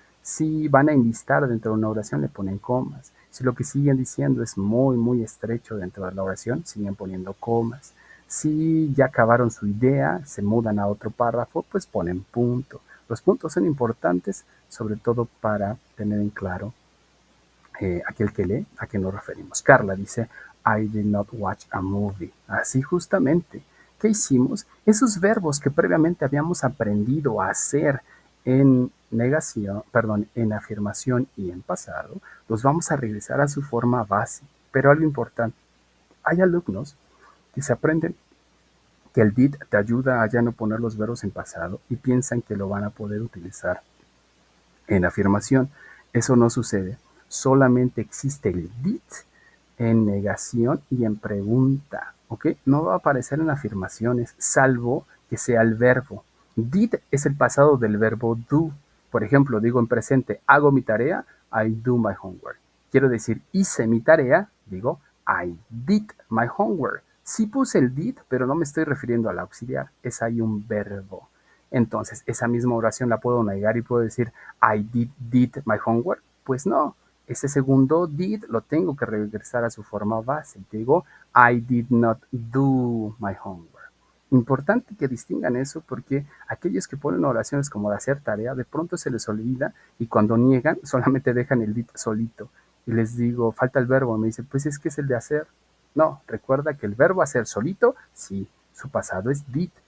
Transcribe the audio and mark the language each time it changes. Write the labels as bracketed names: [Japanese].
[Spanish] Si van a enlistar dentro de una oración, le ponen comas. Si lo que siguen diciendo es muy, muy estrecho dentro de la oración, siguen poniendo comas. Si ya acabaron su idea, se mudan a otro párrafo, pues ponen punto. Los puntos son importantes, sobre todo para tener en claro aquel que lee a qué nos referimos. [English] Carla [Spanish] dice, [English] I did not watch a movie. [Spanish] Así justamente. ¿Qué hicimos? Esos verbos que previamente habíamos aprendido a hacer en negación, perdón, en afirmación y en pasado, los vamos a regresar a su forma base. Pero algo importante, hay alumnos que se aprenden que el did te ayuda a ya no poner los verbos en pasado y piensan que lo van a poder utilizar en afirmación. Eso no sucede. Solamente existe el did en negación y en pregunta. ¿Ok? No va a aparecer en afirmaciones, salvo que sea el verbo. Did es el pasado del verbo do. Por ejemplo, digo en presente, hago mi tarea, [English] I do my homework. [Spanish] Quiero decir, hice mi tarea, digo, [English] I did my homework. [Spanish] Sí puse el did, pero no me estoy refiriendo al auxiliar. Es ahí un verbo. Entonces, esa misma oración la puedo negar y puedo decir, [English] I did my homework. [Spanish] Pues no, ese segundo did lo tengo que regresar a su forma base. Digo, [English] I did not do my homework. [Spanish] Importante que distingan eso porque aquellos que ponen oraciones como de hacer tarea, de pronto se les olvida y cuando niegan solamente dejan el did solito. Y les digo, falta el verbo. Me dicen, pues es que es el de hacer. No, recuerda que el verbo hacer solito, sí, su pasado es did.